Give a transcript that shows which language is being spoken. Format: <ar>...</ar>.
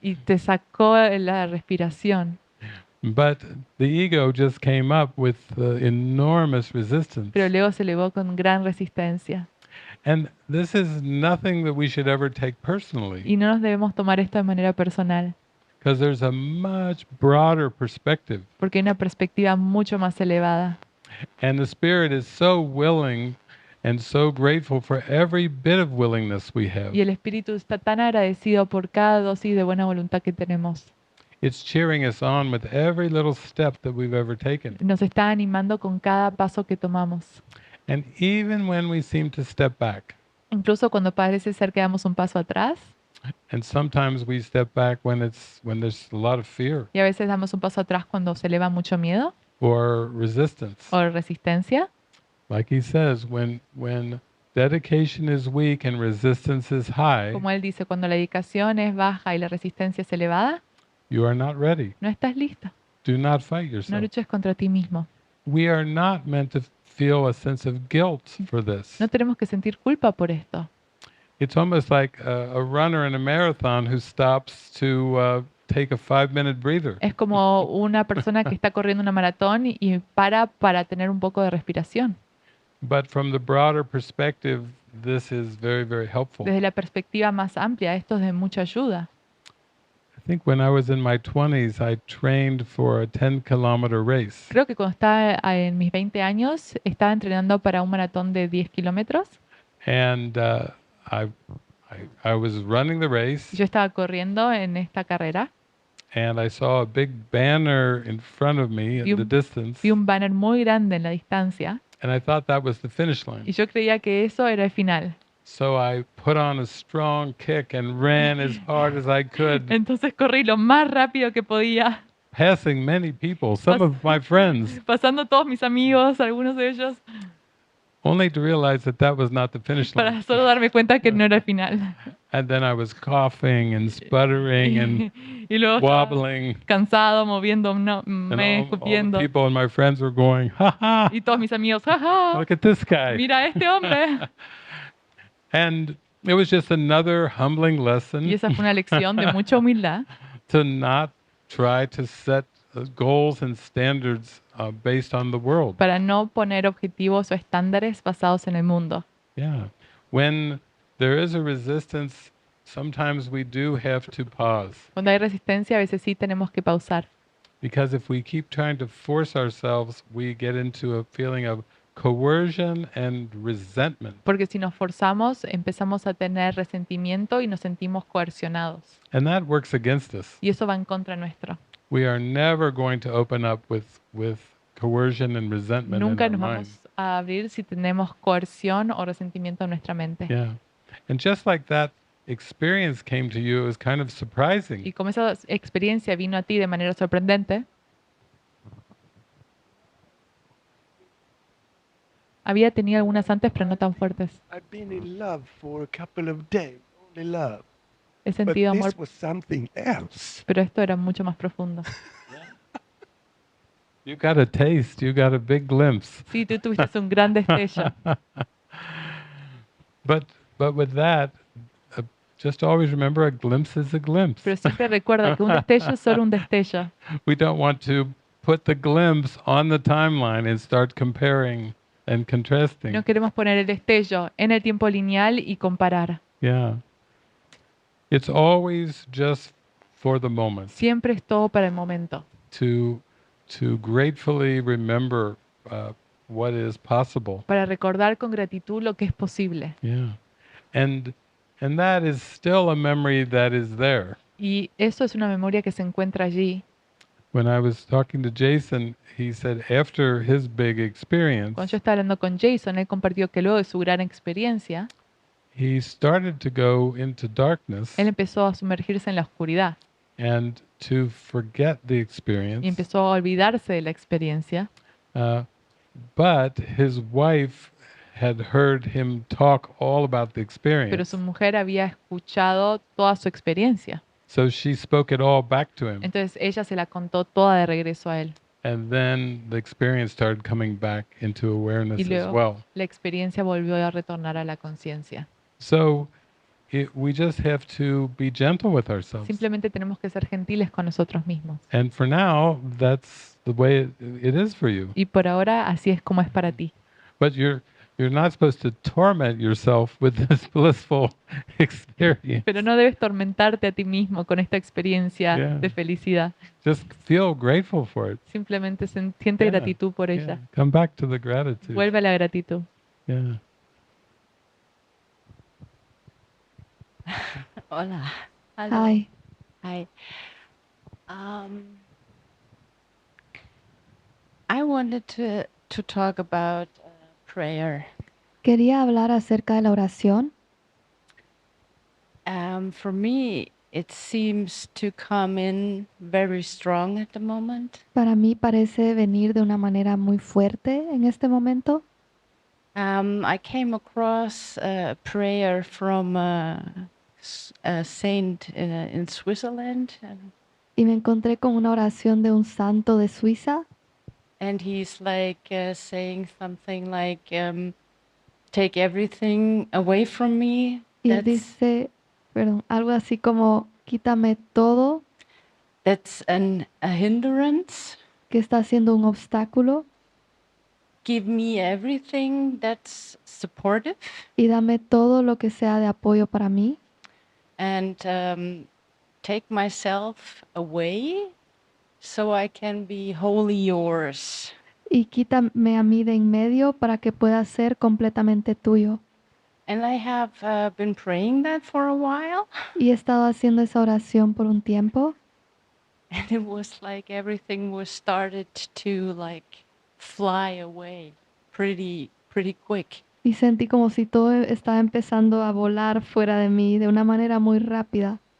<es>Y te sacó la respiración.</es> <en>But the ego just came up with enormous resistance.</en> <es>Pero luego se elevó con gran resistencia.</es> <en>And this is nothing that we should ever take personally,</en> <es>Y no nos debemos tomar esto de manera personal,</es> <en>because there's a much broader perspective.</en> <es>porque hay una perspectiva mucho más elevada.</es> <en>And the Spirit is so willing and so grateful for every bit of willingness we have.</en> <es>Y el Espíritu está tan agradecido por cada dosis de buena voluntad que tenemos.</es> <en>It's cheering us on with every little step that we've ever taken.</en> <es>Nos está animando con cada paso que tomamos.</es> <en>And even when we seem to step back,</en> <es>Incluso cuando parece ser que damos un paso atrás,</es> <en>and sometimes we step back when there's a lot of fear</en> <es>y a veces damos un paso atrás cuando se eleva mucho miedo</es> <en>or resistance.</en> <es>o resistencia,</es> <en>Like he says, when dedication is weak and resistance is high,</en> <es>como él dice, cuando la dedicación es baja y la resistencia es elevada,</es> <en>you are not ready.</en> <es>no estás lista.</es> <en>Do not fight</en> <es>No</es> <en>yourself.</en> <es>luches contra ti mismo.</es> <en>We are not meant to feel a sense of guilt for this.</en> <es>No tenemos que sentir culpa por esto.</es> <en>It's almost like a runner in a marathon who stops to take a 5-minute breather.</en> <es>Es como una persona que está corriendo una maratón y para tener un poco de respiración.</es> <en>But from the broader perspective, this is very, very helpful.</en> <es>Desde la perspectiva más amplia, esto es de mucha ayuda.</es> <en>think when I was in my 20s, I trained for a 10-kilometer race.</en> <es>Creo que cuando estaba en mis 20 años, estaba entrenando para un maratón de 10 kilómetros.</es> <en>And I, I was running the race,</en> <es>Yo estaba corriendo en esta carrera.</es> <en>and I saw a big banner in front of me in the distance,</en> <es>Vi un banner muy grande en la distancia</es> <en>and I thought that was the finish</en> <es>y</es> <en>line.</en> <es>yo creía que eso era el final.</es> <en>So I put on a strong kick and ran as hard as I could,</en> <es>Entonces corrí lo más rápido que podía,</es> <en>passing many people, some of my friends,</en> <es>pasando todos mis amigos, algunos de ellos,</es> <en>only to realize that that was not the finish line.</en> <es>para solo darme cuenta que no era el final.</es> <en>And then I was coughing and sputtering and</en> <es>Y luego estaba</es> <en>wobbling,</en> <es>cansado, moviendo,</es> <en>and all the</en> <es>escupiendo.</es> <en>people and my friends were going, "Ha ha!</en> <es>Y todos mis amigos, jaja,</es> <en>Look at this guy!"</en> <es>mira a este hombre.</es> <en>And it was just another humbling</en> <es>Y</es> <en>lesson</en> <es>esa fue una lección de mucha humildad,</es> <en>to not try to set goals and standards based on the world.</en> <es>para no poner objetivos o estándares basados en el mundo.</es> <en>Yeah. When there is a resistance, sometimes we do have to pause.</en> <es>Cuando hay resistencia, a veces sí tenemos que pausar.</es> <en>Because if we keep trying to force ourselves, we get into a feeling of coercion and resentment.</en> <es>Porque si nos forzamos, empezamos a tener resentimiento y nos sentimos coercionados.</es> <en>And that works against us.</en> <es>Y eso va en contra nuestro.</es> <en>We are never going to open up with coercion and resentment</en> <es>Nunca</es> <en>in</en> <es>nos</es> <en>our mind.</en> <es>vamos a abrir si tenemos coerción o resentimiento en nuestra mente.</es> <en>Yeah. And just like that experience came to you, it was kind of surprising.</en> <es>Y como esa experiencia vino a ti de manera sorprendente, había tenido algunas antes, pero no tan fuertes.</es> <en>I've been in love for a couple of days, only love.</en> <es>He</es> <en>But</en> <es>sentido amor,</es> <en>this was something else.</en> <es>pero esto era mucho más profundo.</es> <en>You got a taste, you got a big glimpse.</en> <es>Sí, tú tuviste un gran destello.</es> <en>But with that, just always remember a glimpse is a glimpse.</en> <es>Pero siempre recuerda que un destello es solo un destello.</es> <en>We don't want to put the glimpse on the timeline and start comparing and contrasting.</en> <es>No queremos poner el destello en el tiempo lineal y comparar.</es> <en>Yeah. It's always just for the moment.</en> <es>Siempre es todo para el momento.</es> <en>To gratefully remember what is possible.</en> <es>Para recordar con gratitud lo que es posible.</es> <en>Yeah. And that is still a memory that is there.</en> <es>Y eso es una memoria que se encuentra allí.</es> <en>When I was talking to Jason, he said after his big experience,</en> <es>Cuando yo estaba hablando con Jason, él compartió que luego de su gran experiencia,</es> <en>he started to go into darkness</en> <es>él empezó a sumergirse en la oscuridad</es> <en>and to forget the</en> <es>y</es> <en>experience.</en> <es>empezó a olvidarse de la experiencia.</es> <en>But his wife had heard him talk all about the</en> <es>Pero</es> <en>experience.</en> <es>su mujer había escuchado toda su experiencia.</es> <en>So she spoke it all back to him.</en> <es>Entonces ella se la contó toda de regreso a él.</es> <en>And then the experience started coming back into awareness</en> <es>Y</es> <en>as</en> <es>luego</es> <en>well.</en> <es>la experiencia volvió a retornar a la conciencia.</es> <en>So we just have to be gentle with ourselves.</en> <es>Simplemente tenemos que ser gentiles con nosotros mismos.</es> <en>And for now, that's the way it is for you.</en> <es>Y por ahora así es como es para ti.</es> <en>But you're not supposed to torment yourself with this blissful experience.</en> <es>Pero no debes tormentarte a ti mismo con esta experiencia</es> <en>Yeah.</en> <es>de felicidad.</es> <en>Just feel grateful for it.</en> <es>Simplemente siente</es> <en>Yeah,</en> <es>gratitud por</es> <en>Yeah.</en> <es>ella.</es> <en>Come back to the gratitude.</en> <es>Vuelve a la gratitud.</es> <en>Yeah.</en> <es>Hola.</es> <en>Hi. Hi. I wanted to talk about prayer.</en> <es>Quería hablar acerca de la oración.</es> <en>For me, it seems to come in very strong at the moment.</en> <es>Para mí parece venir de una manera muy fuerte en este momento.</es> <en>I came across a prayer from a saint in Switzerland,</en> <es>Y me encontré con una oración de un santo de Suiza.</es> <en>and he's like saying something like, "Take everything away from me."</en> <es>Y él dice, algo así como, quítame todo</es> <en>That's a hindrance.</en> <es>que está siendo un obstáculo</es> <en>Give me everything that's supportive.</en> <es>y dame todo lo que sea de apoyo para mí.</es> <en>And take myself away so I can be wholly yours.</en> <es>Y quítame a mí de en medio para que pueda ser completamente tuyo.</es> <en>And I have been praying that for a while,</en> <es>Y he estado haciendo esa oración por un tiempo</es> <en>and it was like everything was started to like fly away pretty quick.</en> <es>y sentí como si todo estaba empezando a volar fuera de mí de una manera muy rápida.</es>